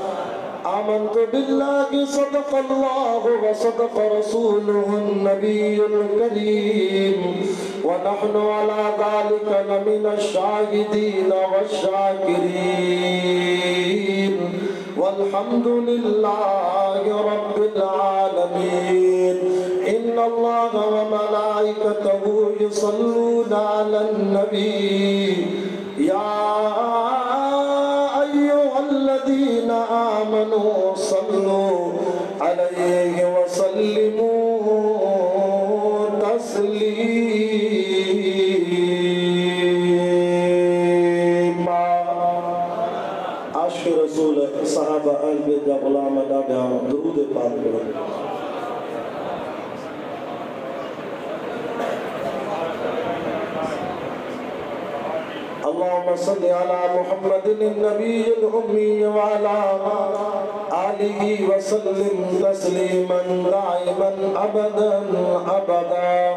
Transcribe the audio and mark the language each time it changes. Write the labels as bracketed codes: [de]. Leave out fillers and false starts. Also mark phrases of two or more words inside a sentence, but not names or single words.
[ar] آمنت بالله صدق الله وصدق رسوله النبي الكريم ونحن على ذلك لمن الشاهدين والشاكرين والحمد لله رب العالمين. إن الله وملائكته يصلون على النبي يا أيها الذين آمنوا صلوا عليه وسلموا تسليما. [sd] आशिक़ रसूल सहाबा अहल बैत जा ग़ुलाम ॾाढा दुरूद पाक पढ़ो। [ar] اللهم صل على محمد النبي الأمي وعلى آله وسلم تسليما دائما أبدا أبدا.